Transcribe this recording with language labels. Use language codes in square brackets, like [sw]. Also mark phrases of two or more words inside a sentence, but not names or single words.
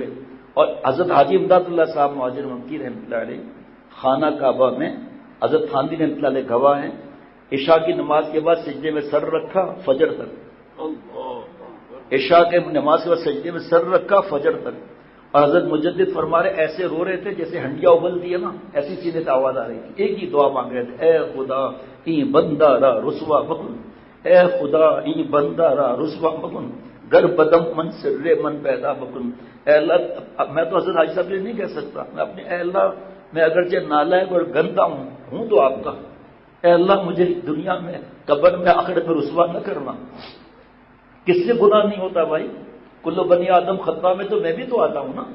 [ur] اور حضرت حاجی امداد اللہ صاحب مہاجر مکی رحمۃ اللہ علیہ خانہ کعبہ میں حضرت تھانوی رحمۃ اللہ علیہ گواہ ہیں، عشاء کی نماز کے بعد سجدے میں سر رکھا فجر تک، عشاء کے نماز کے بعد سجدے میں سر رکھا فجر تک، اور حضرت مجدد فرما رہے ایسے رو رہے تھے جیسے ہنڈیا ابلتی ہے نا، ایسی سینے سے آواز آ رہی تھی، ایک ہی دعا مانگ رہے تھے، [fa] اے خدا ای بندہ را رسوا مکن، اے خدا ای بندہ را رسوا مکن، گر بدم من سر من پیدا مکن۔ [ur] اے اللہ، میں تو حضرت حاجی صاحب یہ نہیں کہہ سکتا، میں اپنے اے اللہ میں اگرچہ نالائق اور گندا ہوں تو آپ کا، اے اللہ مجھے دنیا میں قبر میں آخرت میں رسوا نہ کرنا۔ کس سے گناہ نہیں ہوتا بھائی؟ [ar] کلو بنی آدم خطا [ur] میں تو میں بھی تو آتا ہوں نا۔